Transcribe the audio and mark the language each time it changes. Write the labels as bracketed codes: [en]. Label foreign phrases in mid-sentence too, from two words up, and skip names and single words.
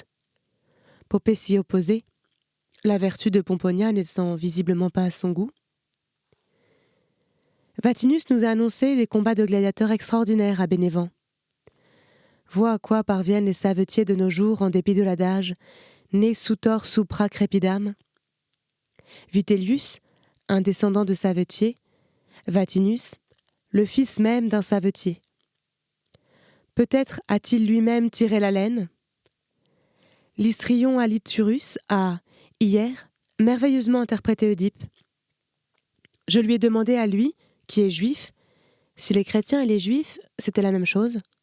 [fr] Poppée s'y opposait, la vertu de Pomponia n'étant visiblement pas à son goût. Vatinus nous a annoncé des combats de gladiateurs extraordinaires à Bénévent. Vois à quoi parviennent les savetiers de nos jours en dépit de l'adage « [la] ne sutor supra crepidam ». [fr] Vitellius, un descendant de savetier, Vatinus, le fils même d'un savetier. Peut-être a-t-il lui-même tiré la laine. L'histrion Aliturus a, hier, merveilleusement interprété Oedipe. Je lui ai demandé à lui, qui est juif, si les chrétiens et les juifs, c'était la même chose.